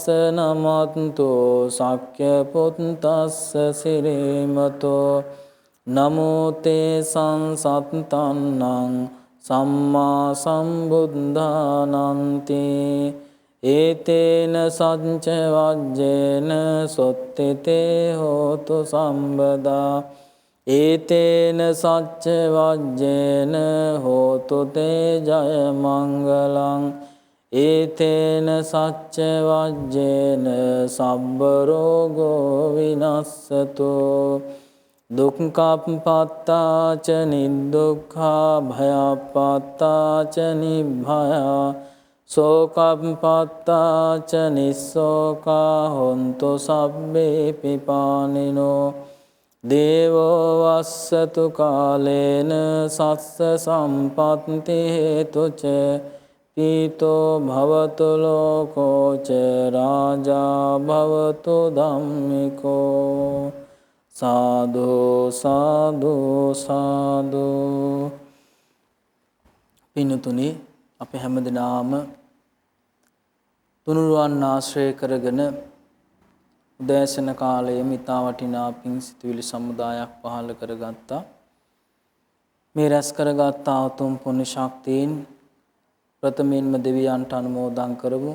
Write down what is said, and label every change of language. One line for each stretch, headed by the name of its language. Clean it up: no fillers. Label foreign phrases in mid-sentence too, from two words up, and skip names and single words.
Pali: නමත්තෝ සක්්‍ය පුත්තස්ස සිරීමතෝ නමෝතේ සංසත්තන්නං සම්මා සම්බුද්ධානන්ති ඒතේන සච්ච වජ්ජේන සොත්තිතේ හෝතු සම්බදා ඒතේන සච්ච වජ්ජේන හෝතු තේ ජය මංගලං ඒතේන සච්ච වජ්ජේන සබ්බ රෝගෝ විනස්සතෝ දුක්ඛප්පත්තාච නිදුක්ඛා භයප්පත්තාච නිභයා සෝකප්පත්තාච නිස්සෝකා හොන්තු සබ්බේ පිපානිනෝ දේවෝ වස්සතු කාලේන සස්ස සම්පත්ති හේතුච පීතෝ භවතු ලෝකෝච රාජා භවතු ධම්මිකෝ. සාදු සාදු සාදු.
Sinhala: පින්තුනි, අපි හැමදෙනාම තුනුරුවන් ආශ්‍රය කරගෙන උදෑසන කාලයේ මිතා වටිනා පින් සිතුවිලි සමුදායක් පහළ කරගත්තා. මේ රැස් කරගත් උතුම් පුණ්‍ය ශක්තියින් ප්‍රථමයෙන්ම දෙවියන්ට අනුමෝදන් කරමු.